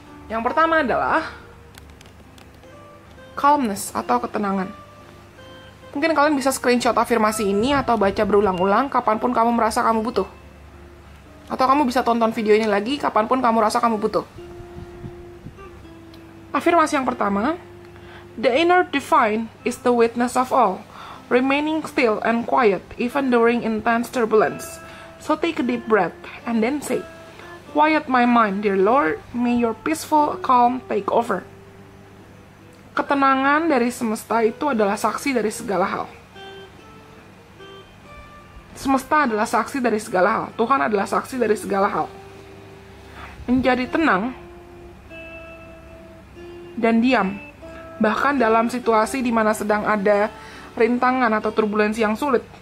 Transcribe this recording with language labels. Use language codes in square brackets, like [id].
[id] Yang pertama adalah calmness atau ketenangan. Mungkin kalian bisa screenshot afirmasi ini atau baca berulang-ulang kapanpun kamu merasa kamu butuh. Atau kamu bisa tonton video ini lagi kapanpun kamu rasa kamu butuh. Afirmasi yang pertama, [en] The inner divine is the witness of all, remaining still and quiet even during intense turbulence. So take a deep breath and then say, "Quiet my mind, dear Lord, may your peaceful calm take over." [id] Ketenangan dari semesta itu adalah saksi dari segala hal. Semesta adalah saksi dari segala hal. Tuhan adalah saksi dari segala hal. Menjadi tenang dan diam, bahkan dalam situasi di mana sedang ada rintangan atau turbulensi yang sulit.